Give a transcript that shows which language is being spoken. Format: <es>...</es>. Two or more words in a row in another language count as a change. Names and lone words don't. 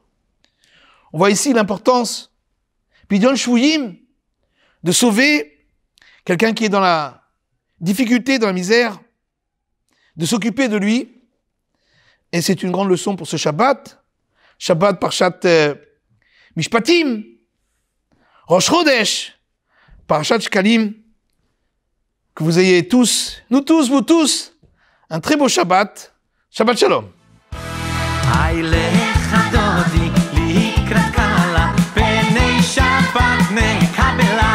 <fr>On voit ici l'importance,</fr> <he>פדיון שבויים,</he> <fr>de sauver quelqu'un qui est dans la difficulté, dans la misère, de s'occuper de lui. Et c'est une grande leçon pour ce Shabbat.</fr> <he>שבת פרשת משפטים, ראש חודש, פרשת שקלים.</he> <fr>Que vous ayez tous, nous tous, vous tous, un très beau Shabbat.</fr> <he>שבת שלום. לקראת קלה, פני שבת נקבל</he>